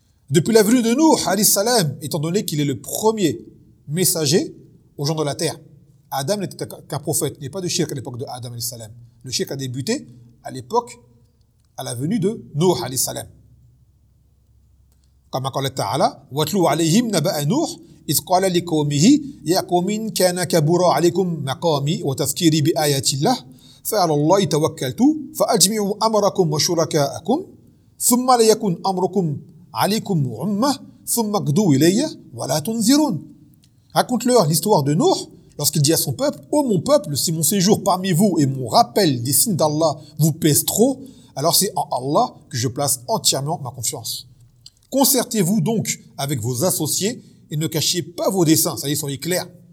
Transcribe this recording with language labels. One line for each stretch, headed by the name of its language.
French: Depuis la venue de Nuh, alayhi salam, étant donné qu'il est le premier messager aux gens de la terre, Adam n'était qu'un prophète, il n'y a pas de shirk à l'époque de Adam, alayhi salam. Le shirk a débuté à l'époque, à la venue de Nuh, alayhi salam.
Arabic: كما قال تعالى واتلو عليهم نبأ نوح إذ قال لقومه يا قوم إن كان كبر عليكم مقامي وتذكيري بآيات الله فعلى الله توكلت فأجمعوا أمركم وشركاءكم ثم لا يكن أمركم عليكم غمة ثم اقضوا إلي ولا تنذرون.
French: Raconte-leur l'histoire de Noé lorsqu'il dit à son peuple: Ô mon peuple, si mon séjour parmi vous et mon rappel des signes d'Allah vous pèse trop, alors c'est en Allah que je place entièrement ma confiance. Concertez-vous donc avec vos associés et ne cachez pas vos desseins, ça y est, soyez clair.